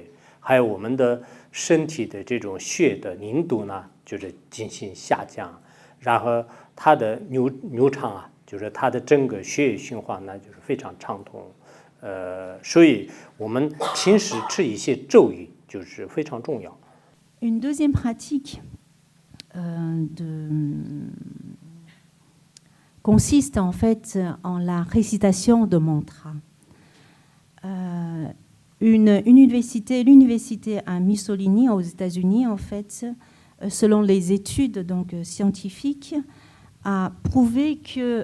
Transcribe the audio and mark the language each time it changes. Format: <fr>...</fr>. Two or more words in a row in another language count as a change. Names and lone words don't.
<zh>还有我们的身体的这种血的凝度呢，就是进行下降，然后它的流畅啊，就是它的整个血液循环呢，就是非常畅通。所以我们平时吃一些咒语就是非常重要。</zh> <fr>Une deuxième pratique consiste en fait en la récitation de mantras. L'université à Mussolini aux États-Unis, en fait, selon les études donc scientifiques, a prouvé que</fr>